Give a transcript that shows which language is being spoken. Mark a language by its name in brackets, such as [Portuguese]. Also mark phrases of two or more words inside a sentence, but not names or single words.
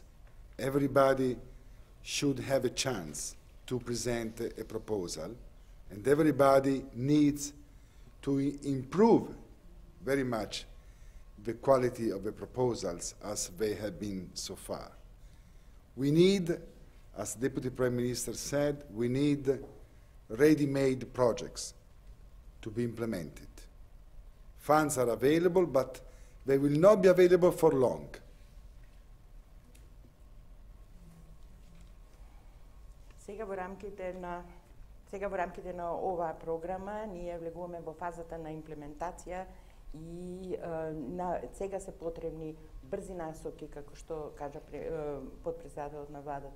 [English] Everybody should have a chance to present a proposal, and everybody needs to improve very much the quality of the proposals as they have been so far. We need, as Deputy Prime Minister said, we need ready-made projects to be implemented. Funds are available, but they will not be available for long. [Macedonian] Сега во рамките на Сега во рамките на оваа програма ние влегуваме во фазата на имплементација и сега се потребни брзи насоки, како што кажа подпредседателот на владата.